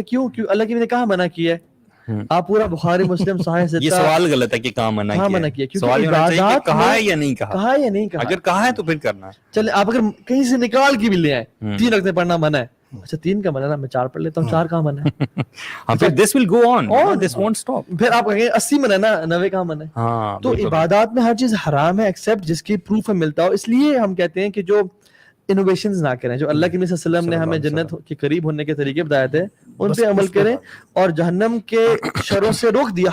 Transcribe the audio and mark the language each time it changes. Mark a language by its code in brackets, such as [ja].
[ur] کیوں؟ اللہ کی نے کہاں منع کیا ہے؟ آپ پورا بخاری مسلم صحیح سے، یہ سوال غلط ہے کہ کہاں منع کیا. سوال یہ ہونا چاہیے کہ کہا ہے یا نہیں کہا. کہا ہے یا نہیں کہا. اگر کہا ہے تو پھر کرنا ہے. چلے آپ اگر کہیں سے نکال کے بھی لے آئے 3 رکعتیں پڑھنا منع ہے، اچھا 3 کا منع ہے، میں 4 پڑھ لیتا ہوں، 4 کہاں منع ہے؟ ہاں پھر [en] this will go on, this won't stop. [ur] پھر آپ کہیں 80 منع ہے نا، 90 کہاں منع ہے؟ ہاں تو عبادات میں ہر چیز حرام ہے ایکسیپٹ جس کی پروف ہمیں ملتا ہو. اس لیے ہم کہتے ہیں کہ جو انوویشنز نہ کریں، جو اللہ کے نبی صلی اللہ علیہ وسلم نے ہمیں جنت کے قریب ہونے کے طریقے بتائے تھے ان پہ عمل کریں، اور جہنم کے شروں سے روک دیا.